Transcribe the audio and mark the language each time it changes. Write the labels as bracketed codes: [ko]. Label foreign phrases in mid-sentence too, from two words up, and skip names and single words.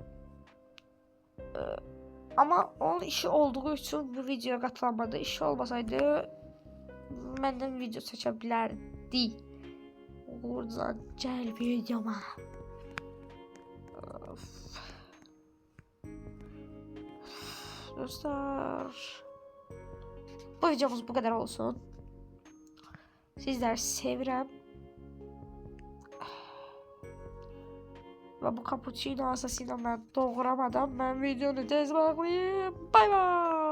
[az] Amma onun işi olduğu üçün bu videoya qatılanmadı. İşi olmasaydı məndən video çəkə bilərdi. Uğurcan gəl videoma. Dostlar, [tr] bu videomuz bu kadar olsun. [az] Sizleri sevirəm. [tr] Ve bu cappuccino asasıyla ben doğramadan ben videonu tez bağlayayım. [en] Bay bay.